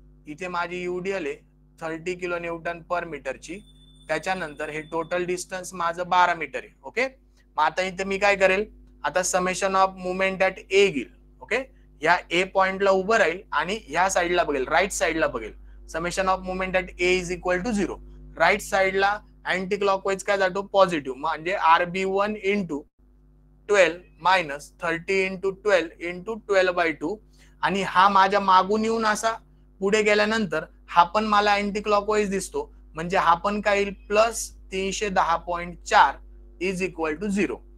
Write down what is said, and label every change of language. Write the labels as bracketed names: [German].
[Marathi] इथे माझी युडीएल आहे 30 किलो न्यूटन पर मीटरची. त्याच्यानंतर हे टोटल डिस्टन्स माझं 12 मीटर आहे. ओके, मग आता इथे मी काय करेल, आता [English] summation of movement at A [Marathi] घेईल. ओके, या ए पॉइंटला उभं राहील आणि ह्या साईडला बघेल, राईट साईडला बघेल. [English] Summation of movement at A is equal to 0. [Marathi] Right साईडला अँटी क्लॉकवाईज काय जातो, पॉझिटिव्ह. म्हणजे [English] RB1 into 12 minus 30 into 12 into 12/2. [Marathi] आणि हा माझ्या मागून येऊन असा पुढे गेल्यानंतर हा पण मला अँटी क्लॉकवाईज दिसतो. म्हणजे हा पण काय येईल, प्लस 310.4 [English] Is equal to 0.